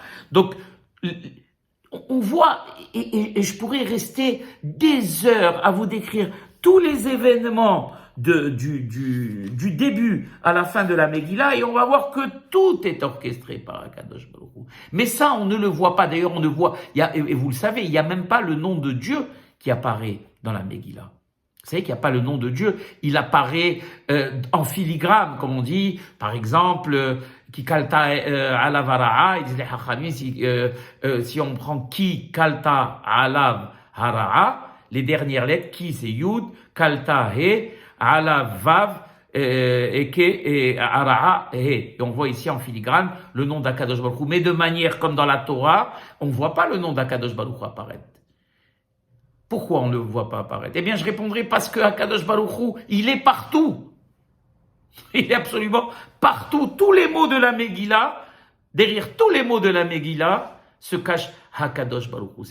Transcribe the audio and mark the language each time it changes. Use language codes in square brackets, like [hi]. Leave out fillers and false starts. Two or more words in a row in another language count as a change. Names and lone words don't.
[fr] Donc, on voit, et je pourrais rester des heures à vous décrire tous les événements du début à la fin de la Megillah, et on va voir que tout est orchestré par Akadosh Baruch Hu. Mais ça, on ne le voit pas. D'ailleurs, on ne voit, et vous le savez, il n'y a même pas le nom de Dieu qui apparaît dans la Megillah. Vous savez qu'il n'y a pas le nom de Dieu, il apparaît en filigrane, comme on dit, par exemple, [he] כי כלתה אליו הרעה, [fr] ils disent les hachamim, si on prend [he] כי כלתה אליו הרעה, [fr] les dernières lettres, qui c'est Yud, kalta he, alav vav, et ke, et hara'a he. Et on voit ici en filigrane le nom d'Akadosh Baruch Hu, mais de manière comme dans la Torah, on ne voit pas le nom d'Akadosh Baruch Hu apparaître. Pourquoi on ne le voit pas apparaître? Eh bien, je répondrai parce que Akadosh Baruch Hu, il est partout. Il est absolument partout. Tous les mots de la Megillah, derrière tous les mots de la Megillah, se cache Akadosh Baruch Hu.